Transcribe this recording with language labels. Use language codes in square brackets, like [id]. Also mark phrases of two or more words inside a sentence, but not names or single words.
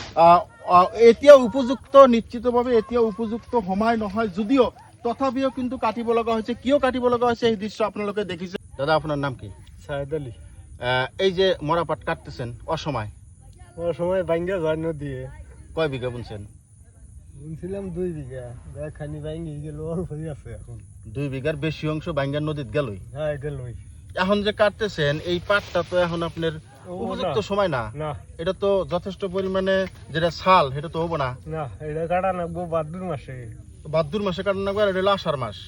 [as] এতিয়া উপযুক্ত নিশ্চিতভাৱে এতিয়া উপযুক্ত সময় নহয় যদিও তথাপিও কিন্তু কাটিব লগা হৈছে। কিয় কাটিব লগা হৈছে এই দৃশ্য আপোনালোকে দেখিছে। দাদা আপোনাৰ নাম কি? সাহেদ আলী। [bn] এই যে মরাপাট কাটতেছেন অসময় অসময় ভাঙ্গা যায় নদী। কয় বিঘা বুনছেন? বুনছিলাম 2 বিঘা, খানি ভাঙ্গি গেল, অল্পই আছে এখন। 2 বিঘার বেশি অংশ ভাঙ্গা নদীত গেলই। হ্যাঁ গেলই। এখন যে কাটতেছেন এই পাটটা তো এখন আপনার উপযুক্ত সময় না, এটা তো যথেষ্ট পরিমাণে যেটা ছাল সেটা তো হবো না। না এটা কাটা নাগবো ভাদ্র মাসে। ভাদ্র মাসে কাটা নাগবো, আর এটা হলো আষাঢ় মাস।